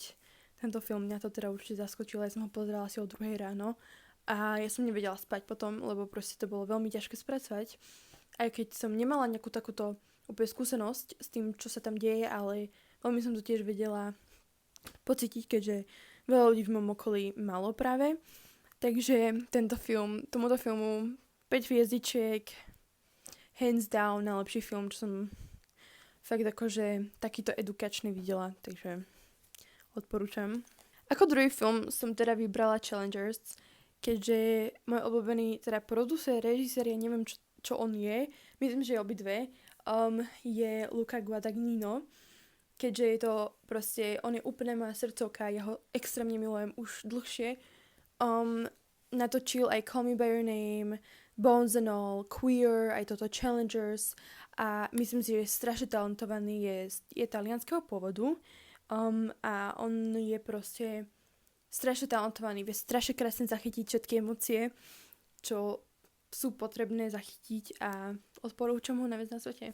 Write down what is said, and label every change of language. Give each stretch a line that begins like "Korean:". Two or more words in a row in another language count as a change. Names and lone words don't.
Slovak: Tento film mňa to teda určite zaskočilo, ja som ho pozerala asi o 2 ráno a ja som nevedela spať potom, lebo proste to bolo veľmi ťažké spracovať. Aj keď som nemala nejakú takúto úplne skúsenosť s tým, čo sa tam deje, ale veľmi som to tiež vedela pocítiť, keďže veľa ľudí v mojom okolí malo práve. Takže tomuto filmu 5 hviezdičiek,
English: hands down,
Slovak: najlepší film, čo som fakt akože takýto edukačný videla, takže odporúčam. Ako druhý film som teda vybrala Challengers, keďže môj obľúbený teda producer, režisér, ja neviem čo on je, myslím, že obidve, je Luca Guadagnino, keďže je to proste, on je úplne moja srdcovka, ja ho extrémne milujem už dlhšie. Natočil aj Call Me By Your Name, Bones and All, Queer, aj toto Challengers a myslím si, že je strašne talentovaný, je talianskeho pôvodu a on je proste strašne talentovaný, vie strašne krásne zachytiť všetky emócie, čo sú potrebné zachytiť a odporúčam ho najviac na svete.